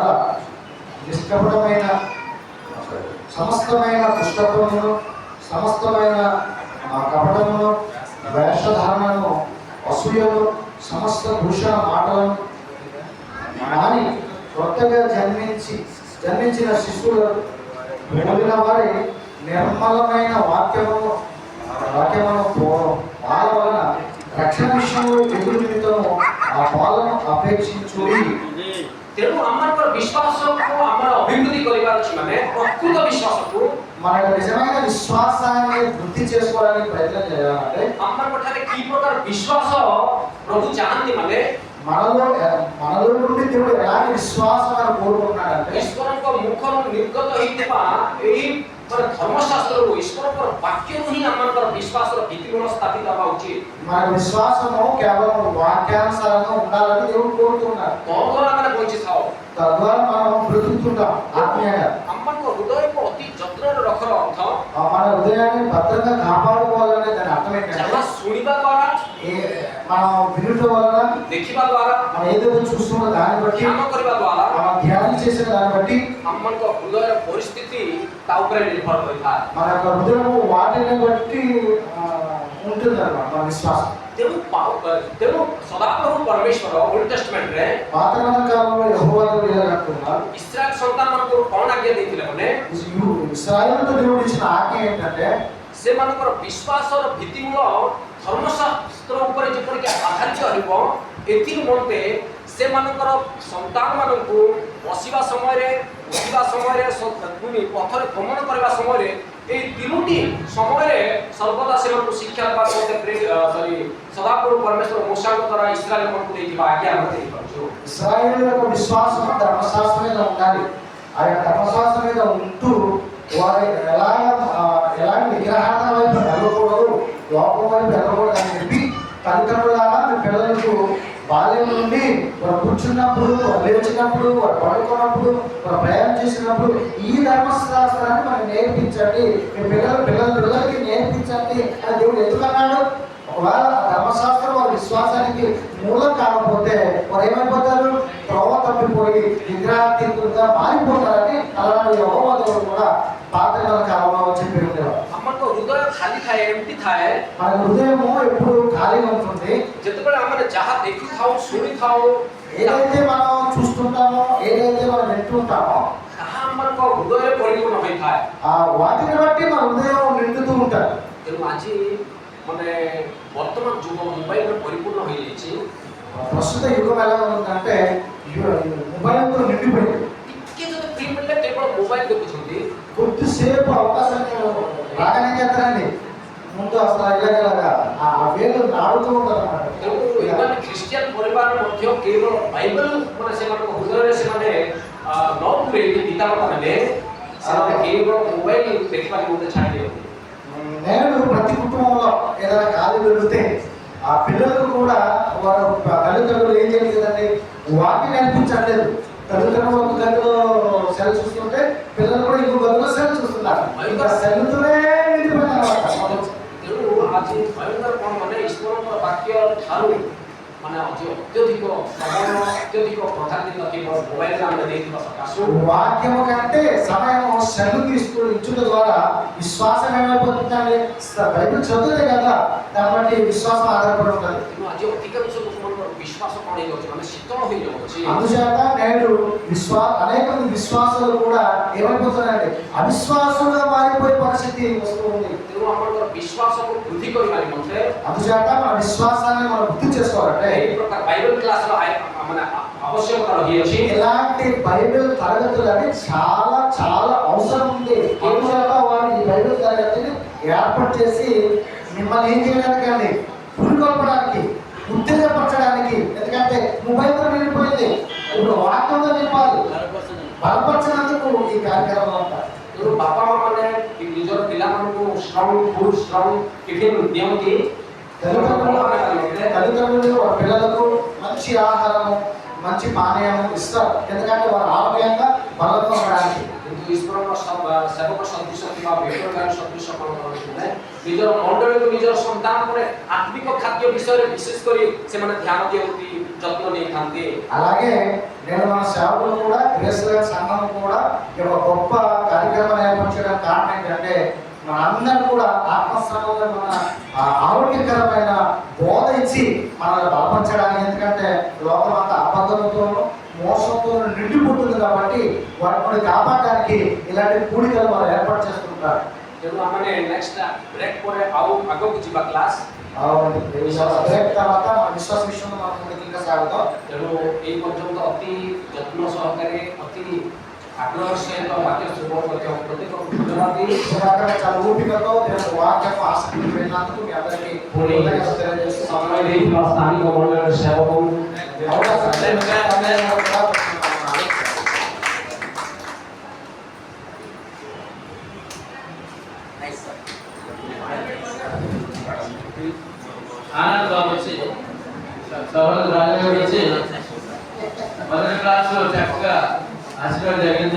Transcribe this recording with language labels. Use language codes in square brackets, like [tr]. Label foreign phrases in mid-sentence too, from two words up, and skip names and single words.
[te] నిష్కపటమైన సమస్తమైన దుష్టత్వమును సమస్తమైన కపటమును వేషధారణను అసూయను సమస్త దూషణ మాటలను మాని కొత్తగా జన్మించిన శిశువులు పోలిన వారి నిర్మలమైన వాక్యమును పాల వలన రక్షణ విషయంలో ఎదురు నిమిత్తము ఆ పాలను అపేక్షించుడి। [or] ତେଣୁ ଆମମାନଙ୍କର ବିଶ୍ୱାସକୁ ଆମର ଅଭିବୃଦ୍ଧି କରିବାର ଅଛି ମାନେ ପ୍ରକୃତ ବିଶ୍ୱାସକୁ [te] మన నిజమైన విశ్వాసాన్ని వృద్ధి చేసుకోవడానికి ప్రయత్నం చేయాలంటే [or] ଆମମାନଙ୍କଠାରେ କି ପ୍ରକାର ବିଶ୍ୱାସ ପ୍ରଭୁ ଚାହାନ୍ତି ମାନେ [te] మనలో నుండి దేవుడు ఎలాంటి విశ్వాసాన్ని కోరుకుంటున్నాడంటే [or] ଈଶ୍ୱରଙ୍କ ମୁଖରୁ ନିର୍ଗତ ହେଇଥିବା ଏହି ମାନେ ଧର୍ମଶାସ୍ତ୍ରରୁ ଈଶ୍ୱରଙ୍କର ବାକ୍ୟରୁ ହିଁ ଆମମାନଙ୍କର ବିଶ୍ୱାସର ଭିତ୍ତିମୂଳ ସ୍ଥାପିତ ହେବା ଉଚିତ। [te] మన విశ్వాసము కేవలం వాక్యానుసారంగా ఉండాలని దేవుడు కోరుతున్నాడు। [or] తద్వారా ଆମେ ବଞ୍ଚିଥାଉ। [te] తద్వారా మనం బ్రతుకుతుంటాం ఆత్మీయంగా। [or] ଆମମାନଙ୍କ ହୃଦୟକୁ ଅତି ଯତ୍ନରେ ରଖର ଅର୍ଥ [te] మన హృదయాన్ని భద్రంగా కాపాడుకోవాలనే దాని అర్థం ఏంటంటే [or] ଯାହା ଶୁଣିବା ଦ୍ୱାରା [te] మనం వినుట వలన [or] ଦେଖିବା ଦ୍ୱାରା [te] మనం ఏదైతే చూస్తున్న దాన్ని బట్టి [or] ଧ୍ୟାନ କରିବା ଦ୍ୱାରା [te] మనం ధ్యానం చేసిన దాన్ని బట్టి [or] ଆମମାନଙ୍କ ହୃଦୟର ପରିସ୍ଥିତି ତା ଉପରେ ନିର୍ଭର କରିଥାଏ। [te] మన యొక్క హృదయము వాటిని బట్టి ఉంటుంది అన్నమాట మన విశ్వాసం। [or] ତେଣୁ ସଦାପ୍ରଭୁ ପରମେଶ୍ୱର [en] Old Testamentରେ [te] పాత కాలంలో యెహోవా ఇలా అంటున్నారు [or] ଇସ୍ରାଏଲ ସନ୍ତାନମାନଙ୍କୁ କଣ ଆଜ୍ଞା ଦେଇଥିଲେ ମାନେ [te] ఇశ్రాయేలుతో దేవుడు ఇచ్చిన ఆజ్ఞ ఏంటంటే [or] ସେମାନଙ୍କର ବିଶ୍ୱାସର ଭିତ୍ତିମୂଳ ଧର୍ମଶାସ୍ତ୍ର ଉପରେ ଯେପରିକି ଆଧାରିତ ହେବ ଏଥି ନିମନ୍ତେ ସେମାନଙ୍କର ସନ୍ତାନମାନଙ୍କୁ ବସିବା ସମୟରେ ଉଠିବା ସମୟରେ ପୁଣି ପଥରେ ଗମନ କରିବା ସମୟରେ এই ତିନୋଟି ସମୟରେ ସର୍ବଦା ସେମାନଙ୍କୁ ଶିକ୍ଷା ଦେବାକୁ ସଦାପ୍ରଭୁ ପରମେଶ୍ୱର మూసాଙ୍କ ଦ୍ୱାରା ଇସ୍ରାଏଲମାନଙ୍କୁ ଦେଇଥିବା ଆଜ୍ଞା ଆମେ ଦେଇପାରୁଛୁ। [te] ఇశ్రాయేలు యొక్క విశ్వాసం ధర్మశాస్త్రం మీద ఉండాలి. ఆ యొక్క ధర్మశాస్త్రం మీద ఉంటూ వారు ఎలాంటి విగ్రహాల వైపు వెళ్ళకూడదు, లోపం వైపు వెళ్ళకూడదు అని చెప్పి తల్లిదండ్రులారా మీ పిల్లలకు బాల్యం నుండి వారు కూర్చున్నప్పుడు, వారు లేచినప్పుడు, వారు పడుకున్నప్పుడు, వారు ప్రయాణం చేసినప్పుడు ఈ ధర్మశాస్త్రాన్ని మనం నేర్పించండి, మీ పిల్లలకి నేర్పించండి అని దేవుడు ఎందుకన్నాడు? ఒకవేళ ధర్మశాస్త్రం వారి విశ్వాసానికి మూలం కాకపోతే వారు ఏమైపోతారు? త్రోవ తప్పిపోయి విగ్రహాతీతులుగా మారిపోతారని అలాంటి యెహోవా దేవుడు కూడా పాత కాలంలో చెప్పి ఉండేవారు. [or] ଆମଙ୍କ ହୃଦୟ ଖାଲି ଥାଏ, ଏମିତି ଥାଏ। [te] మన హృదయము ఎప్పుడు ఖాళీగా ఉంటుంది। [or] ଯେତେବେଳେ ଆମେ ଯାହା ଦେଖିଥାଉ ଶୁଣିଥାଉ [te] ఏదైతే మనం చూస్తుంటామో, ఏదైతే మనం వింటుంటామో [or] ତାହା ଆମଙ୍କ ହୃଦୟରେ ପରିପୂର୍ଣ୍ଣ ହୋଇଥାଏ। [te] ఆ వాటిని బట్టి మన హృదయం నిండుతూ ఉంటుంది। [or] ତେଣୁ ଆଜି ମାନେ ବର୍ତ୍ତମାନ ଯୁଗ ମୋବାଇଲରେ ପରିପୂର୍ଣ୍ଣ ହୋଇଯାଇଛି। [te] ప్రస్తుత యుగం ఎలా ఉందంటే మొబైల్తో నిండిపోయింది। [or] ଟିକେ ଯଦି ଫ୍ରି ମିଳିଲେ କେବଳ ମୋବାଇଲ ଦେଖୁଛନ୍ତି। [te] కొద్దిసేపు అవకాశాన్ని రాగానే చేస్తారండి, ముందు అసలు ఇలాగలాగా ఆ వేలు ఆడుతూ ఉంటారు అన్నమాట। [or] ତେଣୁ ଏମାନେ ଖ୍ରୀଷ୍ଟିଆନ ପରିବାର ମଧ୍ୟ କେବଳ ବାଇବଲ ମାନେ ସେମାନଙ୍କ ହୃଦୟରେ ସେମାନେ ନ ପୁରେଇକି ପିତାମାତା ମାନେ ସେମାନେ କେବଳ ମୋବାଇଲ ଦେଖିବାକୁ ମଧ୍ୟ ଛାଡ଼ି ଦିଅନ୍ତି। [te] నేడు ప్రతి కుటుంబంలో ఏదైనా ఖాళీ దొరికితే ఆ పిల్లలకు కూడా వారు తల్లిదండ్రులు ఏం చేయాలి కదండి, వాటిని నేర్పించట్లేదు। తల్లిదండ్రులు ఒక గదిలో సెల్ చూస్తుంటే పిల్లలు కూడా ఇంకో గదిలో సెల్ చూస్తున్నారు। ఇంకా సెల్తోనే నిండిపోయింది అన్నమాట। [or] ତେଣୁ ଆଜି ଭୟଙ୍କର କ'ଣ ମାନେ ଈଶ୍ୱରଙ୍କର ବାକ୍ୟ ଠାରୁ ମାନେ ଅତ୍ୟଧିକ ସମୟ ଅତ୍ୟଧିକ ପ୍ରାଧାନ୍ୟତା କେବଳ ମୋବାଇଲରେ ଆମେ ଦେଇଥିବା ସକାଶୁ [te] వాక్యము కంటే సమయము సెల్ ఇచ్చుట ద్వారా విశ్వాసం ఏమైపోతుందండి? బైబిల్ చదివితే కదా దాన్ని బట్టి విశ్వాసం ఆధారపడి ఉంటుంది। [or] ତେଣୁ ଆଜି ଅଧିକାଂଶ ଲୋକମାନଙ୍କର ବିଶ୍ୱାସ କ'ଣ ହେଇଯାଉଛି ମାନେ ଶୀତଳ ହେଇଯାଉଛି। [te] అందుచేత నేడు అనేక మంది విశ్వాసాలు కూడా ఏమైపోతున్నాయండి? అవిశ్వాసంగా మారిపోయే పరిస్థితి వస్తూ ఉంది। [or] ତେଣୁ ଆପଣଙ୍କର ବିଶ୍ୱାସକୁ ବୃଦ୍ଧି କରିବା ନିମନ୍ତେ [te] అందుచేత మన విశ్వాసాన్ని మనం వృద్ధి చేసుకోవాలంటే [or] ଏହି ପ୍ରକାର ବାଇବଲ କ୍ଲାସର ମାନେ ଆବଶ୍ୟକତା ରହିଅଛି। [te] ఇలాంటి బైబిల్ తరగతులు అని చాలా చాలా అవసరం ఉంది। అందుచేత వారు ఈ బైబిల్ తరగతిని ఏర్పాటు చేసి మిమ్మల్ని ఏం చేయడానికి అండి, పురికొల్పడానికి, ఉత్తేజపరచడానికి। ఎందుకంటే మొబైల్తో నిండిపోయింది, ఇప్పుడు వాక్యంతో నింపాలి, బలపరచడానికి ఈ కార్యక్రమం అంతా। [or] ତେଣୁ ବାପା ମା ମାନେ ନିଜର ପିଲାମାନଙ୍କୁ [en] strong food strong tiffin [or] ଦିଅନ୍ତି। [te] తల్లిదండ్రులు వారి పిల్లలకు మంచి ఆహారము, మంచి పానీయము ఇస్తారు, ఎందుకంటే వారు ఆరోగ్యంగా బలంగా ఉండడానికి। [or] କିନ୍ତୁ ଈଶ୍ୱରଙ୍କ ସେବକ ସଦୃଶ କିମ୍ବା ବେସରକାରୀ ସଦୃଶ କ'ଣ କରନ୍ତି? ନିଜର ମଣ୍ଡଳୀକୁ ନିଜର ସନ୍ତାନ ପରେ ଆତ୍ମିକ ଖାଦ୍ୟ ବିଷୟରେ ବିଶେଷ କରି ସେମାନେ ଧ୍ୟାନ ଦିଅନ୍ତି, ଯତ୍ନ ନେଇଥାନ୍ତି। [te] అలాగే నేను మన సేవకులు కూడా గ్రేస్లైన్ సంఘం కూడా ఒక గొప్ప కార్యక్రమాన్ని ఏర్పరచడానికి కారణం ఏంటంటే మనందరం కూడా ఆత్మశ్రమంలో మన ఆరోగ్యకరమైన బోధ ఇచ్చి మనల్ని బలపరచడానికి। ఎందుకంటే లోకం అంతా అబద్ధంతోనూ మోసంతో నిండిపోతుంది కాబట్టి వాటిని కాపాడడానికి ఇలాంటి కూడికలు మనం ఏర్పాటు చేస్తుంటారు। [or] ତେଣୁ ଆମେ [en] next break [or] ପରେ ଆଉ ଆଗକୁ ଯିବା କ୍ଲାସ୍। [te] బ్రేక్ తర్వాత మన విశ్వాస విషయంలో మనం ఇంకా సాగుతాం। [or] ତେଣୁ ଏଇ ପର୍ଯ୍ୟନ୍ତ ଅତି ଯତ୍ନ ସହକାରେ ଅତି ଆଗ୍ରହ ସହିତ ବାକ୍ୟ ଶ୍ରବଣ କରିଥିବା ପ୍ରତ୍ୟେକକୁ ଧନ୍ୟବାଦ ଦେଇ [te] చాలా ఓపికతో దేవుని వాక్యము ఆసక్తి పెట్టినందుకు మీ అందరికీ కృతజ్ఞతలు తెలియజేస్తూ [or] ସମୟ ଦେଇଥିବା ସ୍ଥାନୀୟ ମଣ୍ଡଳୀର ସେବକ [te] ఆనంద్ బాబు వచ్చి సౌరద్ రాజు వచ్చి మొదటి క్లాసులో చక్కగా ఆశీర్వాదం జరిగింది।